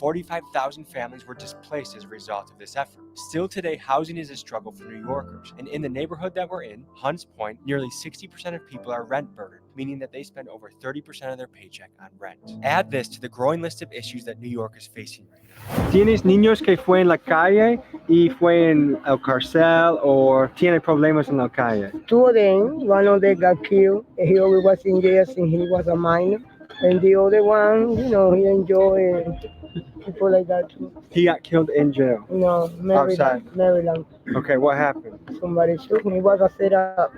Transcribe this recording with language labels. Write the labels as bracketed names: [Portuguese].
[English] 45,000 families were displaced as a result of this effort. Still today, housing is a struggle for New Yorkers. And in the neighborhood that we're in, Hunts Point, nearly 60% of people are rent burdened, meaning that they spend over 30% of their paycheck on rent. Add this to the growing list of issues that New York is facing right now. [Spanish] ¿Tienes niños que fue en la calle y fue en el cárcel o tiene problemas en la calle? [English] Two of them, one of them got killed. He always was in jail since he was a minor. And the other one, he enjoyed people like that too. He got killed in jail? No, Maryland. Okay, what happened? Somebody shoot him. He was a setup.